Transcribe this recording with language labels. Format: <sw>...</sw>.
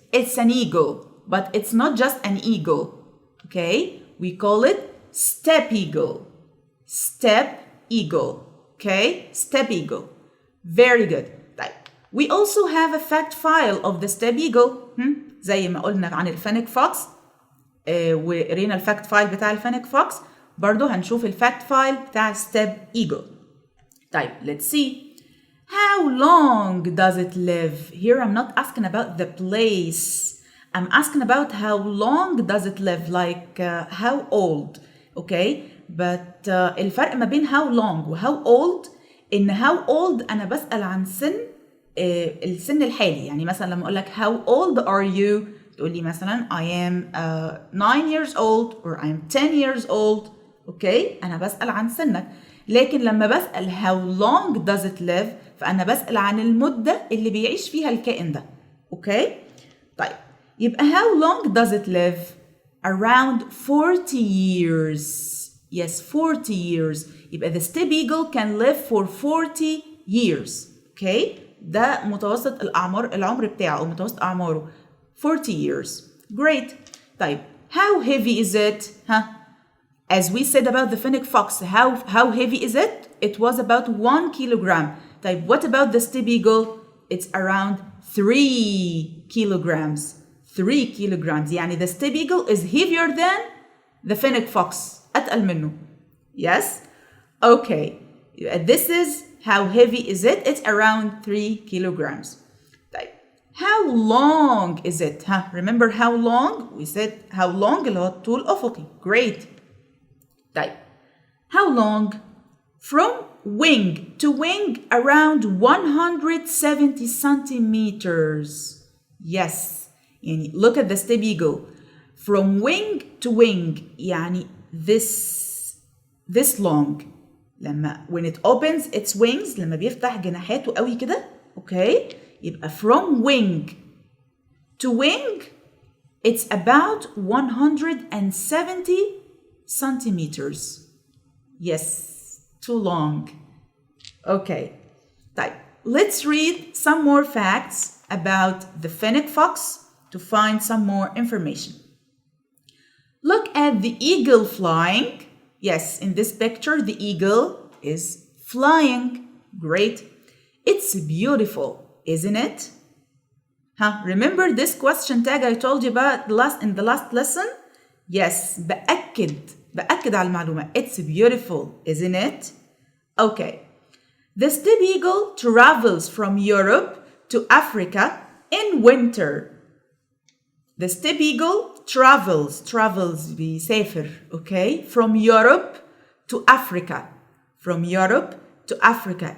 <en>It's an eagle, but it's not just an eagle. Okay? We call it steppe eagle. Steppe eagle. Okay? Steppe eagle. Very good.</en> <ar>طيب.</ar> <en>We also have a fact file of the steppe eagle.</en> <ar>زي ما قلنا عن الفينيك فوكس. وقرينا الفاكت فايل بتاع الفينيك فوكس. برضو هنشوف الفاكت فايل بتاع steppe eagle. طيب.</ar> <en>Let's see. How long does it live? Here I'm not asking about the place. I'm asking about how long does it live, like how old. Okay?</en> <ar>But الفرق ما بين</ar> <en>how long</en> <ar>و</ar> <en>how old</en> <ar>إن how old أنا بسأل عن سن السن الحالي. يعني مثلا لما أقول لك</ar> <en>how old are you</en> <ar>تقول لي مثلا</ar> <en>I am 9 years old or I am 10 years old. Okay?</en> <ar>أنا بسأل عن سنك. لكن لما بسأل</ar> <en>how long does it live</en> <ar>فأنا بسأل عن المدة اللي بيعيش فيها الكائن ده. أوكي؟ طيب يبقى</ar> <en>how long does it live? Around 40 years. Yes, 40 years.</en> <ar>يبقى</ar> <en>the steppe eagle can live for 40 years.</en> <ar>أوكي؟ ده متوسط العمر بتاعه أو متوسط أعماره</ar> <en>40 years. Great. طيب how heavy is it? As we said about the fennec fox, how heavy is it? It was about 1 kilogram.</en> <ar>طيب</ar> <en>what about the steppe eagle? It's around 3 kilograms. 3 kilograms.</en> <ar>يعني</ar> <en>the steppe eagle is heavier than the fennec fox.</en> <ar>أتقل منه.</ar> <en>Yes? Okay. This is how heavy is it? It's around 3 kilograms.</en> <ar>طيب</ar> <en>how long is it? Remember how long? We said how long</en> <ar>اللي هو الطول الأفقي.</ar> <en>Great.</en> <ar>طيب</ar> <en>how long? From wing to wing around 170 centimeters. Yes.</en> <ar>يعني</ar> <en>look at the steppe eagle. From wing to wing يعني this long.</en> <ar>لما</ar> <en>when it opens its wings</en> <ar>لما بيفتح جناحاته قوي كده.</ar> <en>Okay.</en> <ar>يبقى</ar> <en>from wing to wing it's about 170 centimeters. Yes. Too long. Okay.</en> <ar>طيب,</ar> <en>let's read some more facts about the fennec fox to find some more information. Look at the eagle flying. Yes, in this picture, the eagle is flying. Great. It's beautiful, isn't it? Remember this question tag I told you about in the last lesson? Yes,</en> <ar>بأكد على المعلومة.</ar> <en>It's beautiful, isn't it? Okay. The steppe eagle travels from Europe to Africa in winter. The steppe eagle travels</en> <ar>بيسافر,</ar> <en>okay? From Europe to Africa. From Europe to Africa.</en>